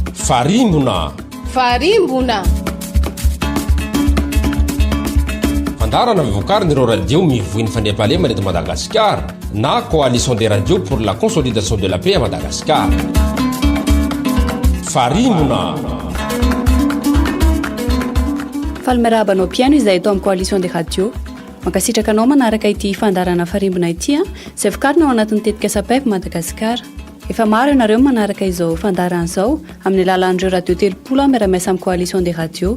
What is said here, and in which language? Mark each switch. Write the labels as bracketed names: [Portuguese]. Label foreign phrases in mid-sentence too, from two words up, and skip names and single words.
[Malagasy] Farimbona Fandaharana vokarina ireo radio mivoiny fandriam-pahalema eto Madagascar na [French] coalition des radios pour la consolidation de la paix à Madagascar. [Malagasy] Farimbona Falmerabanao piano izay eto amin'ny [French] coalition des radios. [Malagasy] Mankasitraka anao manaraka ity fandaharana Farimbona ity izay vokarina ao anatin'ny tetikasa PEV Madagascar. Efa maro ianareo manaraka izao fandaharana izao amin'ny alalan'ireo radio telopolo miara-miasa amin'ny [French] coalition des radios.